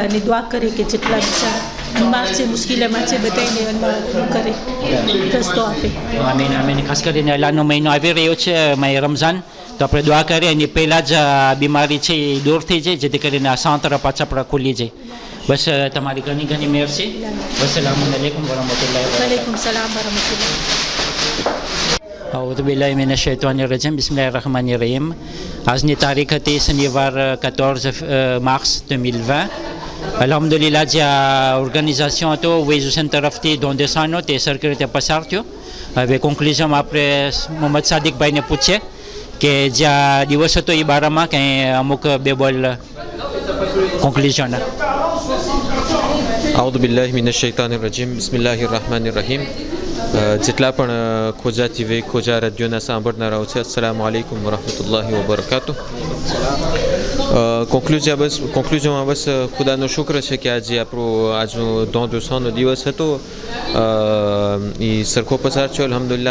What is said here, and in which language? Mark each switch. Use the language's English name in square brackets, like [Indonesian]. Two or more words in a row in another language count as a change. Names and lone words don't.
[Gujarati] ની દુઆ કરે કે જેટલા બીમાર છે મુશ્કેલીમાં છે બધાને અલ્લાહ કરે રસ્તો આપે. આમીન આમીન. ખાસ કરીને અલ્લાહનો મહિનો આવી રહ્યો છે મહિને રમઝાન, તો આપણે દુઆ કરીએ એની પહેલાં જ આ બીમારી છે એ દૂર થઈ જાય જેથી કરીને આ સંત્ર પાછા આપણા ખુલી જાય. બસ તમારી ઘણી મહેરબાની. [Arabic] السلام عليكم ورحمة الله وبركاته. سلام ورحمة الله. أعوذ بالله من الشيطان الرجيم بسم الله الرحمن الرحيم. [Gujarati] આજની તારીખ હતી શનિવાર 14 માર્ચ 2020. અલ્હમ્દુલિલ્લાહ જે આ ઓર્ગેનાઇઝેશન હતો વૈઝ હુસૈન તરફથી ધોંધેસાનો તે સરખી રીતે પસાર થયો. હવે કોન્ક્લુઝનમાં આપણે મોહમ્મદ સાદિકભાઈને પૂછીએ કે જ્યાં દિવસ હતો એ બારામાં કંઈ અમુક બે બોલ કોન્ક્લુઝન. [Arabic] أعوذ بالله من الشيطان الرجيم بسم الله الرحمن الرحيم. [Gujarati] જેટલા પણ ખોજા ટીવી ખોજા રેડિયોના સાંભળનારાઓ છે, [Arabic] السلام عليكم ورحمة الله وبركاته. [Gujarati] કોન્ક્લુઝનમાં બસ ખુદાનો શુક્ર છે કે આજે આપણો આજનો ધોંધેસાનો દિવસ હતો એ સરખો પસાર થયો અલ્હમ્દુલિલ્લાહ.